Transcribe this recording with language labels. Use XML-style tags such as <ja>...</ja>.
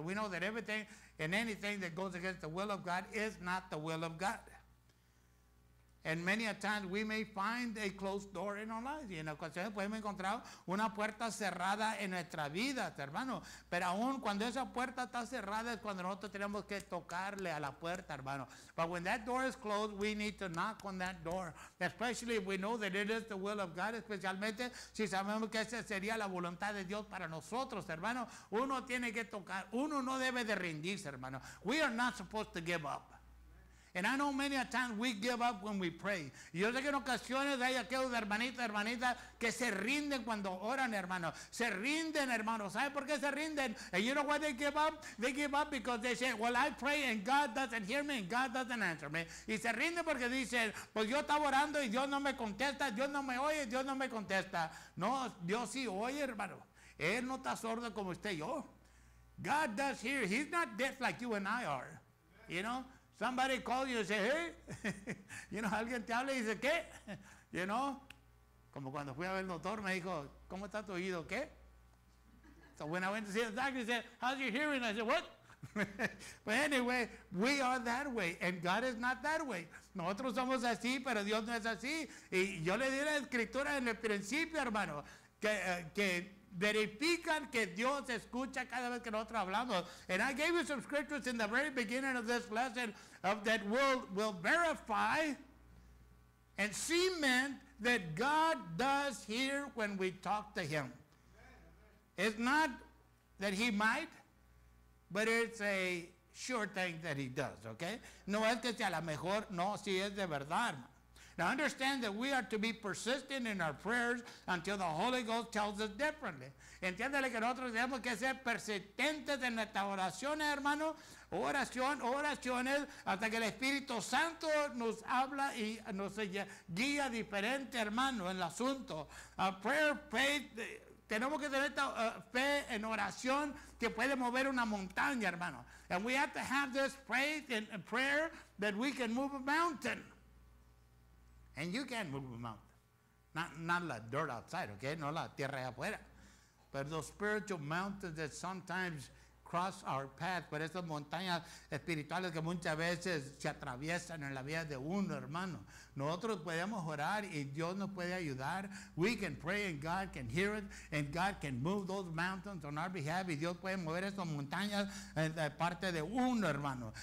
<en>We know that everything and anything that goes against the will of God is not the will of God. And many a times we may find a closed door in our lives.</en> <es>Y en ocasiones podemos encontrar una puerta cerrada en nuestra vida, hermano. Pero aún cuando esa puerta está cerrada es cuando nosotros tenemos que tocarle a la puerta, hermano.</es> <en>But when that door is closed, we need to knock on that door. Especially if we know that it is the will of God.</en> <es>Especialmente si sabemos que esa sería la voluntad de Dios para nosotros, hermano. Uno tiene que tocar. Uno no debe de rendirse, hermano.</es> <en>We are not supposed to give up. And I know many a times we give up when we pray.</en> <es>Y yo sé que en ocasiones hay aquellos hermanitas que se rinden cuando oran, hermano. Se rinden, hermano. ¿Sabe por qué se rinden?</es> <en>And you know why they give up? They give up because they say, well, I pray and God doesn't hear me and God doesn't answer me.</en> <es>Y se rinden porque dicen, pues yo estaba orando y Dios no me contesta, Dios no me oye, Dios no me contesta. No, Dios sí oye, hermano. Él no está sordo como usted y yo.</es> <en>God does hear. He's not deaf like you and I are. You know? Somebody calls you and say, hey, you know,</en> <es>alguien te habla y dice, ¿qué?</es> <en>You know,</en> <es>como cuando fui a ver el doctor me dijo, ¿cómo está tu oído? ¿Qué?</es> <en>So when I went to see the doctor, he said, how's your hearing? I said, what? But anyway, we are that way, and God is not that way.</en> <es>Nosotros somos así, pero Dios no es así. Y yo le di la escritura en el principio, hermano, que verifican que Dios escucha cada vez que nosotros hablamos.</es> <en>And I gave you some scriptures in the very beginning of this lesson that will verify and cement that God does hear when we talk to Him. It's not that He might, but it's a sure thing that He does, okay?</en> <es>No es que sea la mejor, no, si es de verdad.</es> <en>Now understand that we are to be persistent in our prayers until the Holy Ghost tells us differently.</en> <es>Entiéndale que nosotros tenemos que ser persistentes en nuestras oraciones, hermano. Oraciones, hasta que el Espíritu Santo nos habla y nos guía diferente, hermano, en el asunto.</es> <en>Prayer, faith,</en> <es>tenemos que tener esta fe en oración que puede mover una montaña, hermano.</es> <en>And we have to have this faith in prayer that we can move a mountain. And you can move a mountain. Not la dirt outside, okay?</en> <es>No la tierra allá afuera.</es> <en>But those spiritual mountains that sometimes cross our path,</en> <es>por esas montañas espirituales que muchas veces se atraviesan en la vida de uno, hermano. Nosotros podemos orar y Dios nos puede ayudar.</es> <en>We can pray and God can hear it, and God can move those mountains on our behalf,</en> <es>y Dios puede mover esas montañas de parte de uno, hermano.</es>